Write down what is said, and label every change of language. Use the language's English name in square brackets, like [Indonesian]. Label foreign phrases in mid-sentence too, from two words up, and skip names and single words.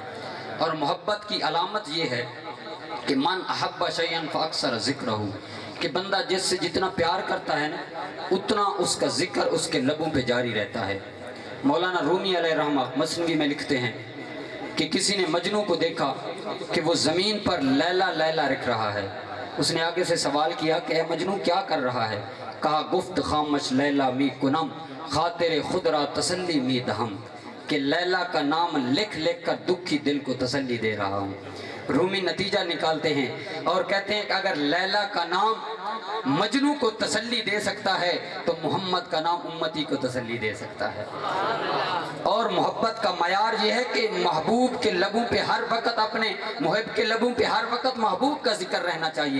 [Urdu] اور محبت کی علامت یہ ہے کہ [Arabic] من احب شیئا فاکثر ذکرہ، [Urdu] کہ بندہ جس سے جتنا پیار کرتا ہے نا اتنا اس کا ذکر اس کے لبوں پہ جاری رہتا ہے۔ مولانا رومی [Arabic] علیہ رحمہ [Urdu] مثنوی میں لکھتے ہیں کہ کسی نے مجنو کو دیکھا کہ وہ زمین پر لیلا لیلا رکھ رہا ہے۔ اس نے آگے سے سوال کیا کہ اے مجنو کیا کر رہا ہے؟ [Persian] کہا گفت خامش لیلا می کنم خاطر خود را تسلی می دہم، [Urdu] کہ لیلا کا نام لکھ لکھ کر دکھی دل کو تسلی دے رہا ہوں۔ رومی نتیجہ نکالتے ہیں اور کہتے ہیں کہ اگر لیلا کا نام مجنو کو تسلی دے سکتا ہے تو محمد کا نام امتی کو تسلی دے سکتا ہے۔ اور محبت کا معیار یہ ہے کہ محبوب کے لبوں پہ ہر وقت، اپنے محب کے لبوں پہ ہر وقت محبوب کا ذکر رہنا چاہیے۔